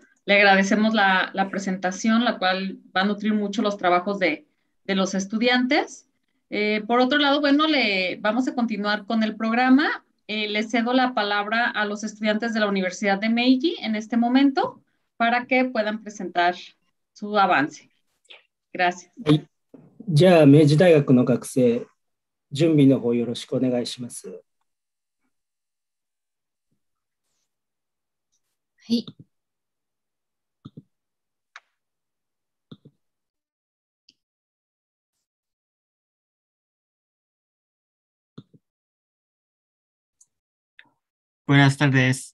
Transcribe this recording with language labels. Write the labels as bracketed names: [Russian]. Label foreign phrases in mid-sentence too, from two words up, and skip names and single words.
[Spanish] Le agradecemos la presentación, la cual va a nutrir mucho los trabajos de los estudiantes. Por otro lado, bueno, vamos a continuar con el programa. Le cedo la palabra a los estudiantes de la Universidad de Meiji en este momento para que puedan presentar su avance. Gracias. [Japanese] じゃあ、明治大学の学生、準備の方よろしくお願いします。はい。 [Spanish] Buenas tardes.